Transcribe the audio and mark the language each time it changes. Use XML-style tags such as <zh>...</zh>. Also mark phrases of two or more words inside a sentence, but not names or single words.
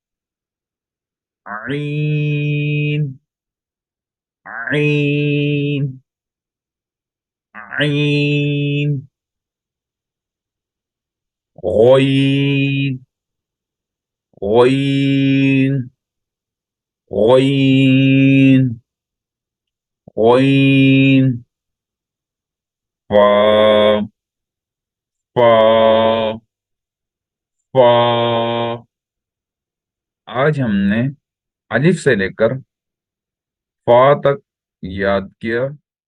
<ar>عين، عين، عين، غين، غين، غين، غين، فا، فا، فا.</ar> <hi>आज हमने अलिफ से लेकर फा तक याद किया।</hi>